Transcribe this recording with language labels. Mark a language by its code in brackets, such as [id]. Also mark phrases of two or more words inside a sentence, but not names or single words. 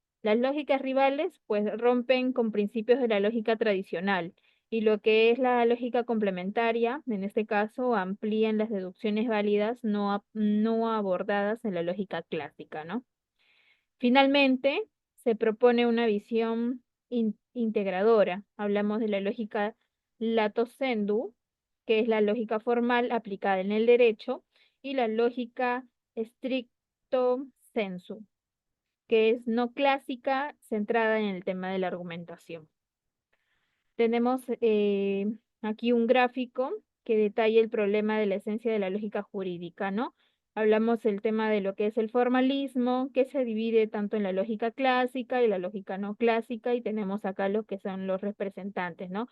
[es] Las lógicas rivales pues rompen con principios de la lógica tradicional y lo que es la lógica complementaria, en este caso, amplían las deducciones válidas no abordadas en la lógica clásica, ¿no? Finalmente, se propone una visión integradora. Hablamos de la lógica [la] lato sensu, [es] que es la lógica formal aplicada en el derecho, y la lógica [la] stricto sensu, [es] que es no clásica, centrada en el tema de la argumentación. Tenemos aquí un gráfico que detalla el problema de la esencia de la lógica jurídica, ¿no? Hablamos del tema de lo que es el formalismo, que se divide tanto en la lógica clásica y la lógica no clásica, y tenemos acá los que son los representantes, ¿no?